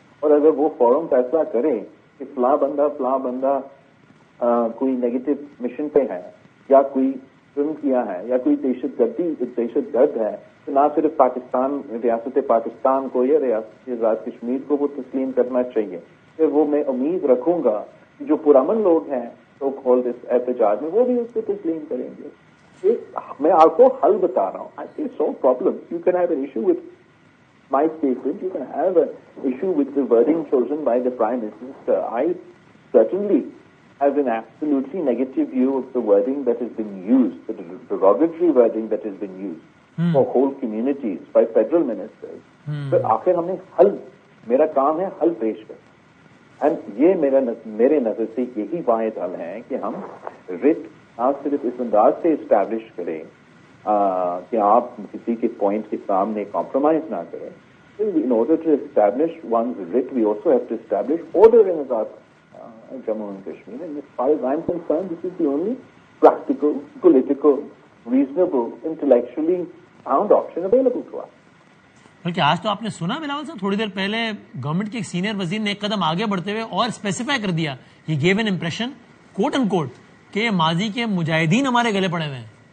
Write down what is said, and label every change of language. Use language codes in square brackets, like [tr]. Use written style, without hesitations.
[ur] اور اگر وہ فورم فیصلہ کرے کہ فلاں بندہ کوئی نیگیٹو مشن پہ ہے یا کوئی جرم کیا ہے یا کوئی دہشت گرد ہے، تو نہ صرف پاکستان، ریاست پاکستان کو یا ریاست آزاد کشمیر کو وہ تسلیم کرنا چاہیے. پھر وہ میں امید رکھوں گا کہ جو پرامن لوگ ہیں تو کھول اس احتجاج میں وہ بھی اس کو تسلیم کریں گے. میں آپ کو حل بتا رہا ہوں. [en] I see so problem. You can have an issue with my statement. You can have an issue with the wording chosen by the Prime Minister. I certainly have an absolutely negative view of the wording that has been used, the derogatory wording that has been used for whole communities by federal ministers. [ur] But آخر ہم نے حل، میرا کام ہے حل پیش کر. And یہ میرے نظر سے یہی واحد حل ہے کہ ہم رٹ نہ صرف اس انداز سے اسٹیبلش کریں کہ آپ کسی کے پوائنٹ کے سامنے کمپرومائز نہ کریں. [en] In order to establish one's writ, we also have to establish order in Azad Jammu and Kashmir. And as far as I'm concerned, this is the only practical, political, reasonable, intellectually sound option available to us. [ur] بلکہ آج تو آپ نے سنا بلاول صاحب تھوڑی دیر پہلے government کے ایک سینئر وزیر نے ایک قدم آگے بڑھتے ہوئے اور اسپیسیفائی کر دیا، [en] he give an impression quote and quote [ur] کہ ماضی کے مجاہدین ہمارے گلے پڑے ہوئے ہیں.